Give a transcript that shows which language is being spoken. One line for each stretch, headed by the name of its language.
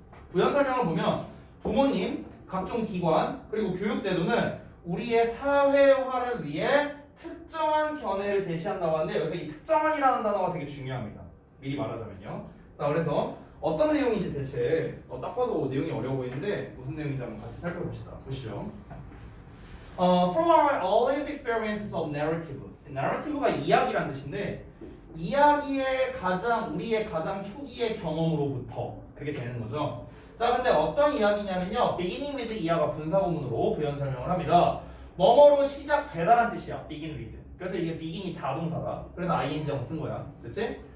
Korean: 부연 설명을 보면 부모님, 각종 기관, 그리고 교육제도는 우리의 사회화를 위해 특정한 견해를 제시한다고 하는데 여기서 이 특정한이라는 단어가 되게 중요합니다. 미리 말하자면요. 자, 그래서 어떤 내용인지 대체 딱 봐도 내용이 어려워 보이는데 무슨 내용인지 한번 같이 살펴봅시다. 보시죠.
English: From our earliest experiences of narrative.
Korean: narrative가 이야기란 뜻인데 이야기의 우리의 가장 초기의 경험으로부터 이렇게 되는 거죠. 자, 근데 어떤 이야기냐면요. beginning with 이하가 분사구문으로 부연 설명을 합니다. 뭐뭐로 시작되다라는 뜻이야.
English: begin with.
Korean: 그래서 이게 begin이 자동사다. 그래서 ing하고 쓴 거야. 그렇지?